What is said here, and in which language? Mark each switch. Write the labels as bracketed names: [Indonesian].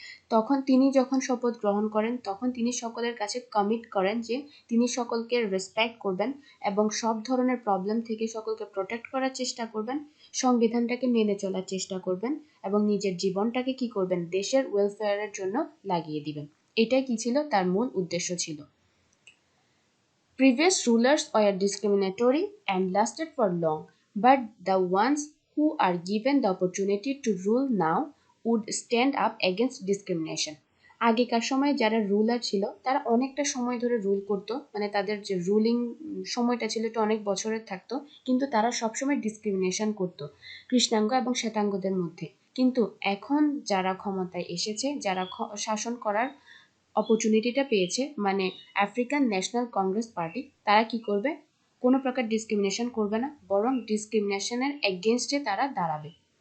[Bangla] তখন তিনি যখন শপথ গ্রহণ করেন তখন তিনি সকলের কাছে কমিট করেন যে তিনি সকলকে রেসপেক্ট করবেন এবং সব ধরনের প্রবলেম থেকে সকলকে প্রোটেক্ট করার চেষ্টা করবেন, সংবিধানটাকে মেনে চলার চেষ্টা করবেন, এবং নিজের জীবনটাকে কি করবেন, দেশের ওয়েলফেয়ারের জন্য লাগিয়ে দিবেন। এটাই কি ছিল, তার মূল উদ্দেশ্য ছিল। [English] Previous rulers were discriminatory and lasted for long, but the ones who are given the opportunity to rule now would stand up against discrimination. [Bangla] আগেকার সময় যারা রুলার ছিল তারা অনেকটা সময় ধরে রুল করতো, মানে তাদের যে রুলিং সময়টা ছিল এটা অনেক বছরের থাকতো, কিন্তু তারা সবসময় ডিসক্রিমিনেশন করতো কৃষ্ণাঙ্গ এবং শ্বেতাঙ্গদের মধ্যে। কিন্তু এখন যারা ক্ষমতায় এসেছে, যারা শাসন করার অপরচুনিটিটা পেয়েছে, মানে আফ্রিকান ন্যাশনাল কংগ্রেস পার্টি, তারা কি করবে, কোনো প্রকার ডিসক্রিমিনেশন করবে না, বরং ডিসক্রিমিনেশনের এগেনস্টে তারা দাঁড়াবে।